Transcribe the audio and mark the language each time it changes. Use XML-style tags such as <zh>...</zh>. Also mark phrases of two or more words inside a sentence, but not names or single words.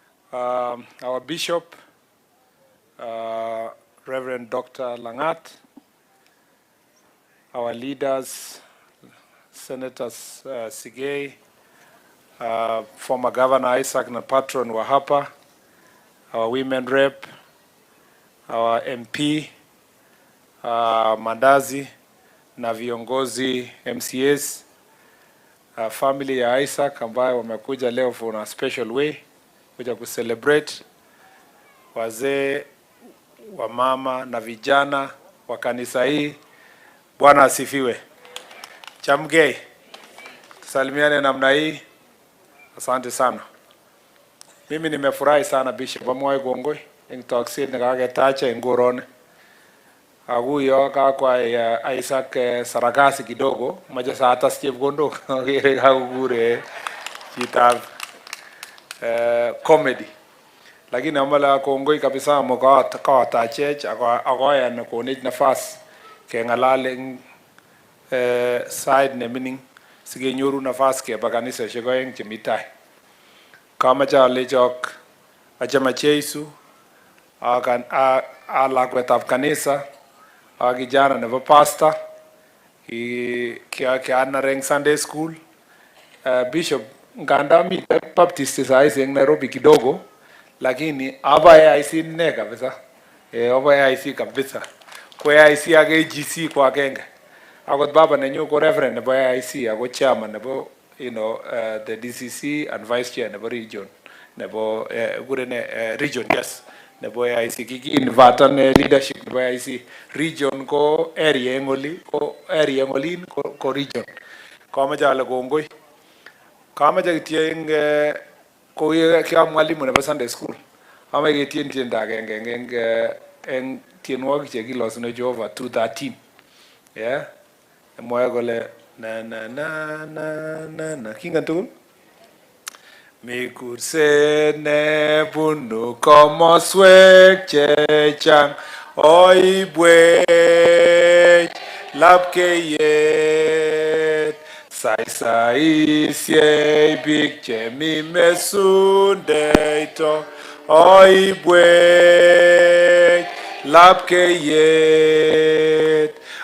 <en>our Bishop, Reverend Dr. Langat, our leaders, Senators Sigei, former Governor Isaac na</en> <sw>Patron Wahapa,</sw> <en>our women rep, our MP,</en> <sw>Mandazi, na viongozi MCAs, family ya Isaac ambayo wamekuja leo</sw> <en>for a special way</en> <sw>kuja kucelebrate, wazee, wamama na vijana wa kanisa hii. Bwana asifiwe. Chamgei. Salimiane namna hii. Asante sana. Mimi nimefurahi sana</sw> <kln>Bishop amwae gongoi eng tokset nekaketacha ngorone. Aguyo kakwa Isaac</kln> <sw>sarakasi kidogo</sw> <kln>maja saa hata chepkondok ngere kakukure chitab comedy. Lakini amala kongoi kabisa mkawatachech akoyan konech nafas kengalale side nemining sigenyoru nafas keba kanisa shekoeng chemitai. Kamacha lechok achama Jesu alakwetab kanisa kijana nebo pastor kiana reng Sunday school. Bishop nganda mite Baptist saisi eng Nairobi</kln> <sw>kidogo, lakini</sw> <kln>aba IC ne kabisa. Aba IC kabisa. Kwa IC age GC kwa kenge. Akot baba nenyu ko reverend nebo IC ako chairman nebo</kln> <en>the DCC and vice chair</en> <kln>nebo region nebo region, yes, nebo IC kiki invatan leadership nebo IC region ko area ngoli ko region. Kama jale kongoi. Kama jagitieng ko kia mwalimu nebo Sunday school. Ama getien tienda eng tienwogik chekilosune Jehova 213.</kln> <en>Yeah.</en> <kln>Mwae kole na kinga tugul. Mikurse ne bunu komoswek chechang oibwech lapkeyet saisaisie biik chemi mesundeito oibwech lapkeyet</kln>